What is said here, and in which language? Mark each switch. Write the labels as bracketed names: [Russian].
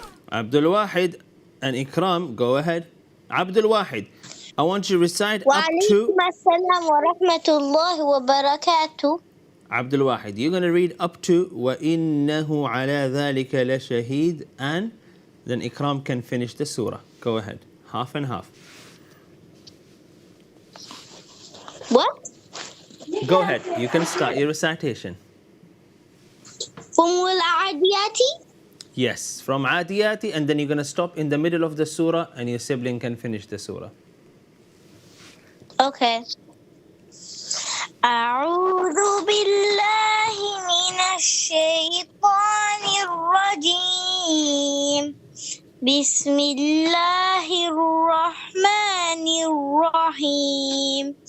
[English] Abdul Wahid and Ikram, go ahead. Abdul Wahid, I want you to recite up to. [Arabic] وعليكم السلام ورحمة الله وبركاته. [English] Abdul Wahid, you're going to read up to [Arabic] وَإِنَّهُ عَلَى ذَلِكَ لَشَهِيد, [English] and then Ikram can finish the surah. Go ahead. Half and half. What? Go ahead. You can start your recitation. from والعاديات? Yes, from Adiyati, and then you're going to stop in the middle of the surah and your sibling can finish the surah. Okay. [Arabic] أعوذ بالله من الشيطان الرجيم. بسم الله الرحمن الرحيم.